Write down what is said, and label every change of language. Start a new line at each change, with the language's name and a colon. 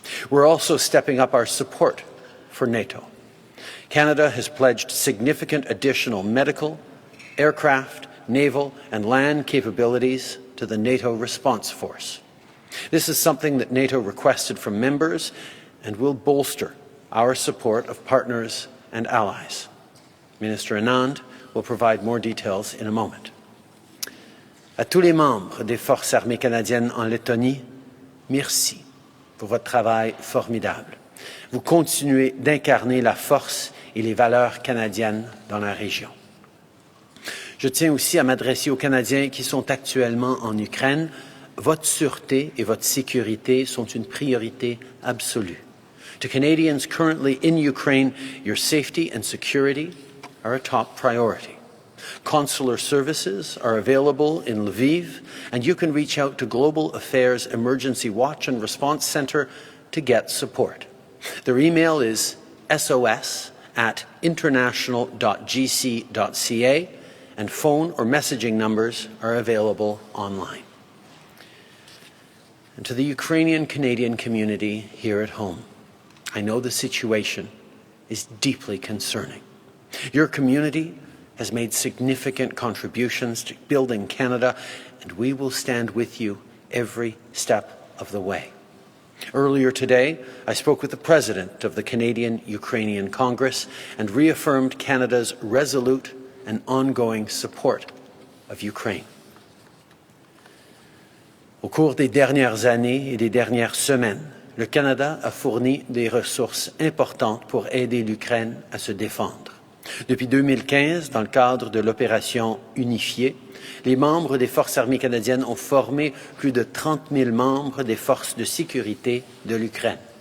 English: We're also stepping up our support for NATO. Canada has pledged significant additional medical, aircraft, naval, and land capabilities to the NATO response force. This is something that NATO requested from members and will bolster our support of partners and allies. Minister Anand will provide more details in a moment.
French: À tous les membres des Forces armées canadiennes en Lettonie, merci pour votre travail formidable. Vous continuez d'incarner la force et les valeurs canadiennes dans la région. Je tiens aussi à m'adresser aux Canadiens qui sont actuellement en Ukraine. Votre sûreté et votre sécurité sont une priorité absolue.
English: To Canadians currently in Ukraine, your safety and security are a top priority. Consular services are available in Lviv, and you can reach out to Global Affairs Emergency Watch and Response Centre to get support. Their email is sos@international.gc.ca, and phone or messaging numbers are available online. And to the Ukrainian Canadian community here at home, I know the situation is deeply concerning. Your community has made significant contributions to building Canada, and we will stand with you every step of the way. Earlier today, I spoke with the President of the Canadian-Ukrainian Congress and reaffirmed Canada's resolute and ongoing support of Ukraine.
French: Au cours des dernières années et des dernières semaines, le Canada a fourni des ressources importantes pour aider l'Ukraine à se défendre. Depuis 2015, dans le cadre de l'opération unifiée, les membres des Forces armées canadiennes ont formé plus de 30 000 membres des forces de sécurité de l'Ukraine.